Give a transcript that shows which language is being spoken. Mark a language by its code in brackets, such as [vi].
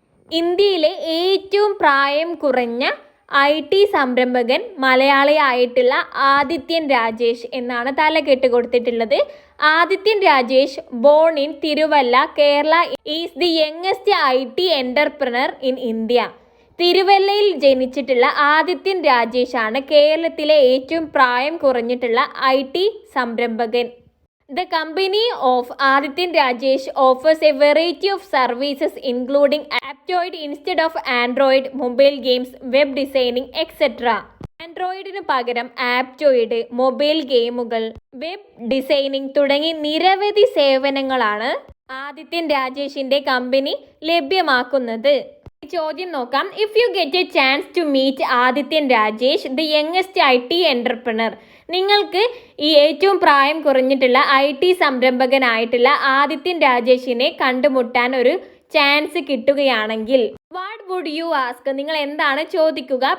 [ml] ഇന്ത്യയിലെ ഏറ്റവും പ്രായം കുറഞ്ഞ IT സംരംഭകൻ മലയാളിയായിട്ടുള്ള ആദിത്യൻ രാജേഷ് എന്നാണ് തലകെട്ട് കൊടുത്തിട്ടുള്ളത്. [en] Adithyan Rajesh born in Thiruvalla, Kerala, is the youngest IT entrepreneur in India. [ml] തിരുവല്ലയിൽ ജനിച്ചിട്ടുള്ള ആദിത്യൻ രാജേഷ് ആണ് കേരളത്തിലെ ഏറ്റവും പ്രായം കുറഞ്ഞിട്ടുള്ള IT സംരംഭകൻ. [en] The company of Adityan Rajesh offers a variety of services including Aptoid instead of Android, mobile games, web designing, etc. [ml] ആൻഡ്രോയിഡിന് പകരം ആപ്റ്റോയിഡ്, mobile ഗെയിമുകൾ, web designing തുടങ്ങി നിരവധി സേവനങ്ങളാണ് ആദിത്യൻ രാജേഷിന്റെ കമ്പനി ലഭ്യമാക്കുന്നത്. ചോദ്യം നോക്കാം. [en] if you get a chance to meet Adithyan Rajesh, the youngest IT entrepreneur, [ml] നിങ്ങൾക്ക് ഈ ഏറ്റവും പ്രായം കുറഞ്ഞിട്ടുള്ള IT സംരംഭകനായിട്ടുള്ള ആദിത്യൻ രാജേഷിനെ കണ്ടുമുട്ടാൻ ഒരു ചാൻസ് കിട്ടുകയാണെങ്കിൽ [en] what would you ask, [ml] നിങ്ങൾ എന്താണ് ചോദിക്കുക?